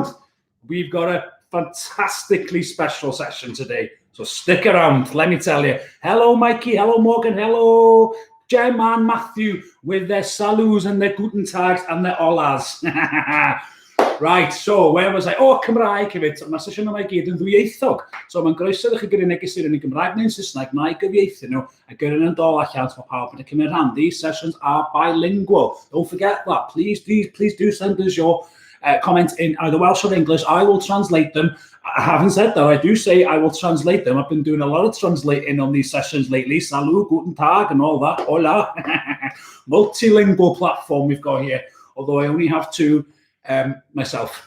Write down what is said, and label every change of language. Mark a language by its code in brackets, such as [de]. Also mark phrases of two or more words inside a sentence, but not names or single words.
[en] We've got a fantastically special session today. So stick around, let me tell you. Hello, Mikey. Hello, Morgan. Hello, Jem and Matthew with their salus and their [de] guten tags [en] and their olas. Right, so where was I? Oh, [cy] Cymraeg hefyd. Mae sesiwn yma I gyd yn ddwyieithog. So mae'n groeso ddech chi gyrru negeswyr yn y Gymraeg neu'n Saesneg, na I gyfieithu nhw, a gyrru'n yn dol allan, so pawb yn cymryd rhan. [en] These sessions are bilingual. Don't forget that. Please do send us your comments in either Welsh or English. I will translate them. I haven't said that. I do say I will translate them. I've been doing a lot of translating on these sessions lately. Salut, [de] guten tag, [en] and all that. Hola. Multilingual platform we've got here, although I only have two myself.